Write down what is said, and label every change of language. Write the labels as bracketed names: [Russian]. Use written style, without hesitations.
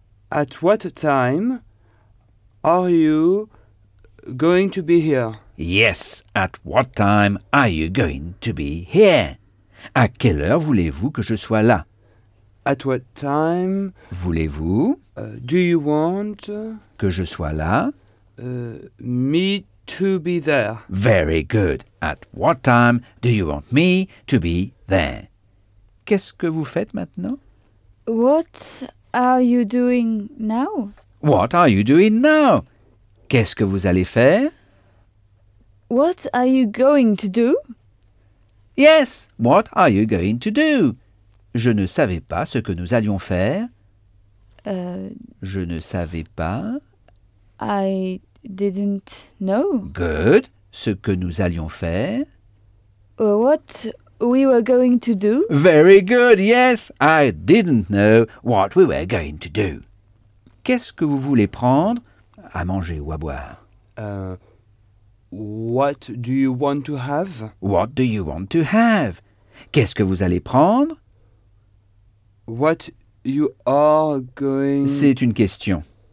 [English] At what time are you going to be here? Yes, at what time are you going to be here? [French] À quelle heure voulez-vous que je sois là? [English] At what time [French] voulez-vous [English] do you want [French] que je sois là? [English] Me to be there. Very good. At what time do you want me to be there? [French] Qu'est-ce que vous faites maintenant? [English] What are you doing now? What are you doing now? [French] Qu'est-ce que vous allez faire? [English] What are you going to do? Yes, what are you going to do? [French] Je ne savais pas ce que nous allions faire. Je ne savais pas. [English] I didn't know. [French] Good. Ce que nous allions faire. [English] What we were going to do. Very good, yes. I didn't know what we were going to do. [French] Qu'est-ce que vous voulez prendre à manger ou à boire? [English] What do you want to have? What do you want to have? [French] Qu'est-ce que vous allez prendre? [English] What you are going... [French] C'est une question.